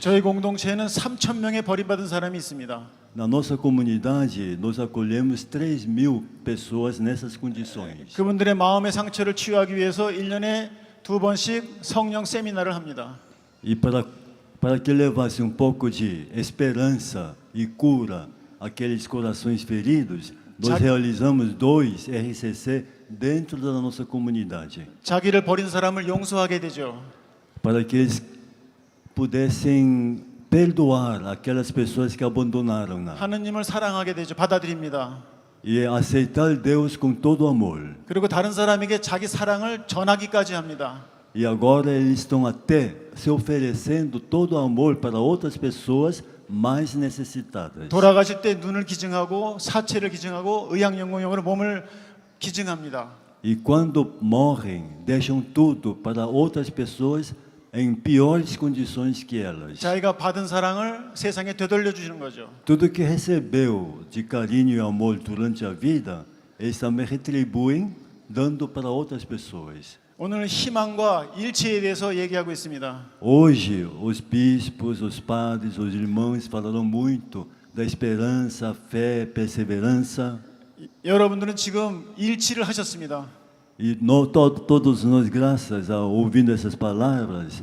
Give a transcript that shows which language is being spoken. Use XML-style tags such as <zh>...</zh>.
<ko>저희 공동체에는 3,000명의 버림받은 사람이 있습니다.</ko> <pt>Na nossa comunidade, nós acolhemos 3.000 pessoas nessas condições.</pt> <ko>그분들의 마음의 상처를 치유하기 위해서 1년에 2번씩 성령 세미나를 합니다.</ko> <pt>E para que levasse um pouco de esperança e cura àqueles corações feridos, nós realizamos 2 RCC dentro da nossa comunidade.</pt> <ko>자기를 버린 사람을 용서하게 되죠.</ko> <pt>Para que eles pudessem perdoar aquelas pessoas que abandonaram-na.</pt> <ko>하느님을 사랑하게 되죠. 받아들입니다.</ko> <pt>E aceitar Deus com todo amor.</pt> <ko>그리고 다른 사람에게 자기 사랑을 전하기까지 합니다.</ko> <pt>E agora eles estão até se oferecendo todo amor para outras pessoas mais necessitadas.</pt> <ko>돌아가실 때 눈을 기증하고 사체를 기증하고 의학연구용으로 몸을 기증합니다.</ko> <pt>E quando morrem, deixam tudo para outras pessoas em piores condições que elas.</pt> <ko>자기가 받은 사랑을 세상에 되돌려 주시는 거죠.</ko> <pt>Tudo que recebeu de carinho e amor durante a vida, eles também retribuem dando para outras pessoas.</pt> <ko>오늘 희망과 일치에 대해서 얘기하고 있습니다.</ko> <pt>Hoje, os bispos, os padres, os irmãos falaram muito da esperança, fé, perseverança.</pt> <ko>여러분들은 지금 일치를 하셨습니다.</ko> <pt>E todos nós, graças a ouvindo essas palavras,</pt>